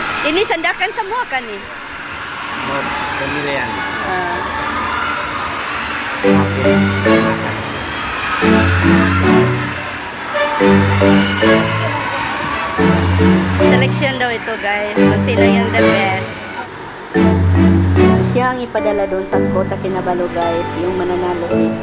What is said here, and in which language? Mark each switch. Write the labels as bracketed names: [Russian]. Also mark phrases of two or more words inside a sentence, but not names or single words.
[Malay] Ini sandakan semua kan nih? Pemilihan. Ah. [Filipino] Selection daw ito guys, kung sino yung [English] the best. [Filipino] Siya ang ipadala doon sa Kota Kinabalu guys, yung mananalo dito.